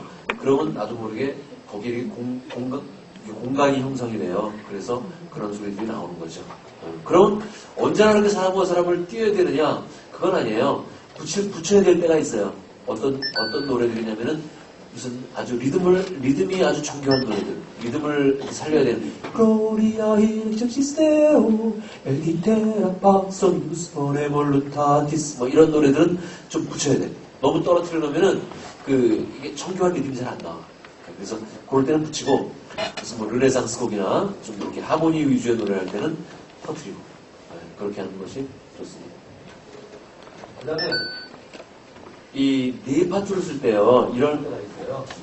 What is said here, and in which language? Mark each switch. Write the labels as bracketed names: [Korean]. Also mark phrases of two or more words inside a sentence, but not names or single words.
[Korean] 그러면 나도 모르게 거기에 공간이 형성이 돼요. 그래서 그런 소리들이 나오는 거죠. 그럼 언제나 그렇게 사람과 사람을 띄워야 되느냐? 그건 아니에요. 붙여야 될 때가 있어요. 어떤 노래들이냐면은 무슨 아주 리듬이 아주 정교한 노래들. 리듬을 살려야 되는. [Latin] Gloria in excelsis Deo, Paxonius voluntatis. [Korean] 뭐 이런 노래들은 좀 붙여야 돼. 너무 떨어뜨려 놓으면은 이게 정교한 리듬이 잘 안 나와. 그래서 그럴 때는 붙이고, 무슨 뭐 르네상스 곡이나 좀 이렇게 하모니 위주의 노래를 할 때는 터뜨리고 그렇게 하는 것이 좋습니다. 그 다음에 이 네 파트를 쓸 때요 이런 때가 있어요.